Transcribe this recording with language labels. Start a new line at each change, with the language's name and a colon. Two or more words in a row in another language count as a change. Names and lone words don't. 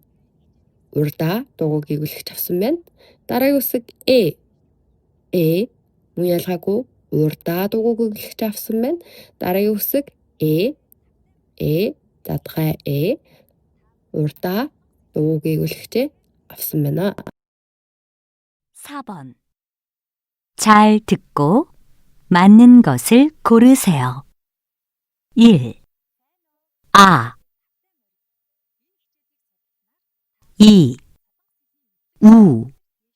Mongolian: Урдаа дуугүй гүйүүлэгч авсан байна. Дараагийн үсэг Э. Э. Мөн ялгаагүй урдаа дуугүй гүйүүлэгч авсан байна. Дараагийн үсэг Э. Э. Задгай Э. Урдаа дуугүй гүйүүлэгчээ авсан байна.
Korean: 4번. 잘 듣고 맞는 것을 고르세요. 1. 아. 2. 우.